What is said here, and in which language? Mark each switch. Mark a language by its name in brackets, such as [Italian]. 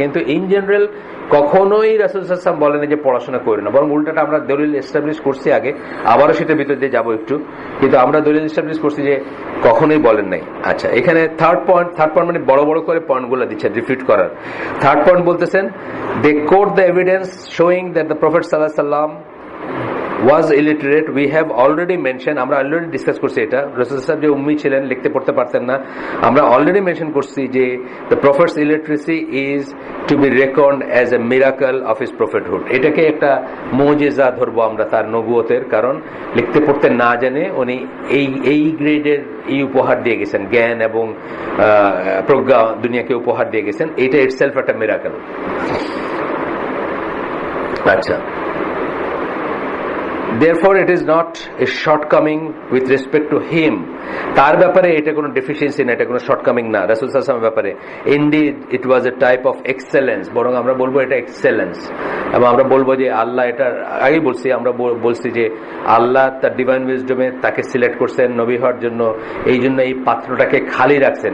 [Bangla] কিন্তু in general কখনোই রাসূল সাল্লাল্লাহু আলাইহি ওয়াসাল্লাম বলেন যে পড়াশোনা করি না, বরং উল্টাটা আমরা দলিল এস্টাবলিশ করছি আগে, আবারও সেটার ভিতর দিয়ে যাবো একটু, কিন্তু আমরা দলিল এস্টাবলিশ করছি যে কখনোই বলেন নাই। আচ্ছা, এখানে থার্ড পয়েন্ট মানে বড় বড় করে পয়েন্টগুলো দিচ্ছেন রিপিট করার। থার্ড পয়েন্ট বলতেছেন, [English] They quote the evidence showing that the Prophet sallallahu alaihi wasallam was illiterate. We have already mentioned, [Bangla] আমরা অলরেডি ডিসকাস করছি এটা, রাসূল সাহেব যে উম্মি ছিলেন, লিখতে পড়তে পারতেন না, আমরা অলরেডি মেনশন করছি যে [English] the prophet's illiteracy is to be reckoned as a miracle of his prophethood. [Bangla] এটাকে একটা মুজিজা ধরবো আমরা তার নবুয়তের, কারণ লিখতে পড়তে না জানে উনি এই গ্রেডের এই উপহার দিয়ে গেছেন, জ্ঞান এবং প্রজ্ঞা দুনিয়াকে উপহার দিয়ে গেছেন, এটা ইটসেলফ একটা মিরাকেল। [English] আচ্ছা, therefore it is not a shortcoming with respect to him. [Bangla] তার ব্যাপারে এটা কোনো ডেফিসিয়েন্সি না, এটা কোনো শর্টকামিং না রাসূল সাল্লাল্লাহু আলাইহি ওয়াসাল্লামের ব্যাপারে। [English] indeed it was a type of excellence, [Bangla] বরং আমরা বলবো এটা এক্সেলেন্স। এবং আমরা বলবো যে আল্লাহ, এটা আগেই বলছি, আমরা বলছি যে আল্লাহ তার ডিভাইন উইজডমে তাকে সিলেক্ট করছেন নবী হওয়ার জন্য, এই জন্য এই পাত্রটাকে খালি রাখছেন।